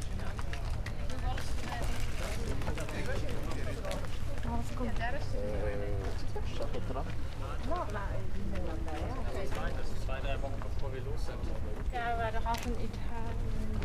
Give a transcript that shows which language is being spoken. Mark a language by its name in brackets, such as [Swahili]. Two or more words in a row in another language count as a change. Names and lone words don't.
[Italian] E adesso No, [Dutch] maar [German] Das ist 2-3 Wochen bevor wir los sind. [Dutch] ja, we waren half in Italië.